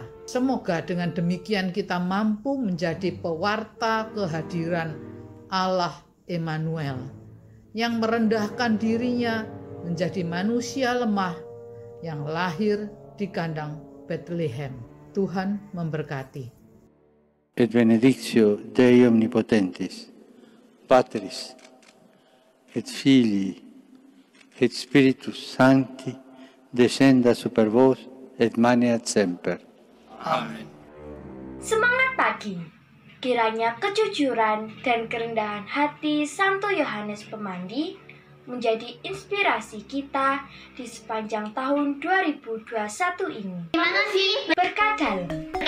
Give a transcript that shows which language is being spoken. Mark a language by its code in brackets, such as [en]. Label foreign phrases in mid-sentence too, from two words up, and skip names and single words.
[id] Semoga dengan demikian kita mampu menjadi pewarta kehadiran Allah Immanuel, yang merendahkan dirinya menjadi manusia lemah yang lahir di kandang Bethlehem. Tuhan memberkati. [la] Et benedictio Dei omnipotentis, Patris, et Filii, et Spiritus Sancti, descenda super vos et maneat semper. [id] Amin. Semangat pagi. Kiranya kejujuran dan kerendahan hati Santo Yohanes Pemandi menjadi inspirasi kita di sepanjang tahun 2021 ini. Terima kasih. Berkat dalam